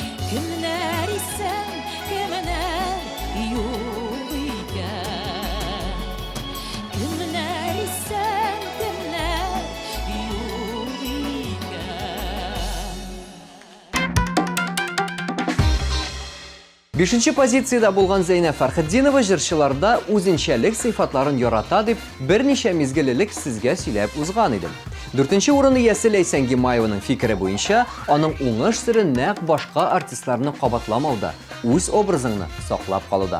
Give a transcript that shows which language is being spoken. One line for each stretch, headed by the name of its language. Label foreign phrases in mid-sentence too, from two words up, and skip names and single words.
Tatar: Kimler isen kimler yok iken Kimler isen kimler yok iken 5-нче позицияда булган Зәйнәп Фәрхетдинова җырчыларда үзенчәлек сыйфатларын ярата дип берничә мизгеллек сезгә сөйләп узган идем. 4-нче урын иясе Ләйсән Гимаеваның фикере буенча, аның уңыш сыры нәкъ башка артистларны кабатламауда, үз образыңны саклап калуда.